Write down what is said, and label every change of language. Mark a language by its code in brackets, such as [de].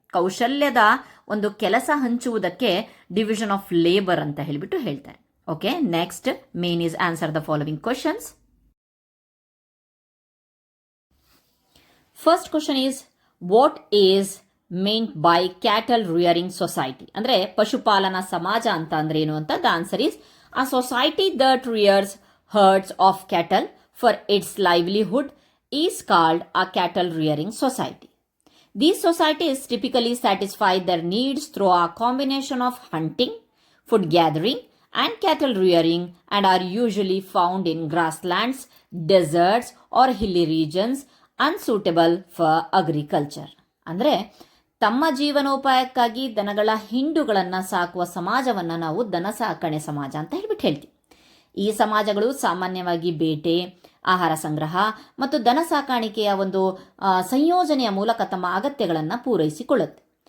[kn] ಕೌಶಲ್ಯದ ಒಂದು ಕೆಲಸ ಹಂಚುವುದಕ್ಕೆ ಡಿವಿಷನ್ ಆಫ್ ಲೇಬರ್ ಅಂತ ಹೇಳಿಬಿಟ್ಟು ಹೇಳ್ತಾರೆ. Okay. [en] Next main is answer the following questions. First question is what is meant by cattle rearing society? [kn] ಅಂದ್ರೆ ಪಶುಪಾಲನಾ ಸಮಾಜ ಅಂತ ಅಂದ್ರೆ ಏನು ಅಂತ. [en] The answer is a society that rears herds of cattle for its livelihood is called a cattle rearing society. These societies typically satisfy their needs through a combination of hunting, food gathering and cattle rearing and are usually found in grasslands, deserts or hilly regions unsuitable for agriculture. [kn] ಅಂದರೆ ತಮ್ಮ ಜೀವನೋಪಾಯಕ್ಕಾಗಿ ದನಗಳ ಹಿಂಡುಗಳನ್ನು ಸಾಕುವ ಸಮಾಜವನ್ನು ನಾವು ದನ ಸಾಕಣೆ ಸಮಾಜ ಅಂತ ಹೇಳ್ತೀವಿ. ಈ ಸಮಾಜಗಳು ಸಾಮಾನ್ಯವಾಗಿ ಬೇಟೆ, ಆಹಾರ ಸಂಗ್ರಹ ಮತ್ತು ದನ ಸಾಕಾಣಿಕೆಯ ಒಂದು ಸಂಯೋಜನೆಯ ಮೂಲಕ ತಮ್ಮ ಅಗತ್ಯಗಳನ್ನು ಪೂರೈಸಿಕೊಳ್ಳುತ್ತೆ.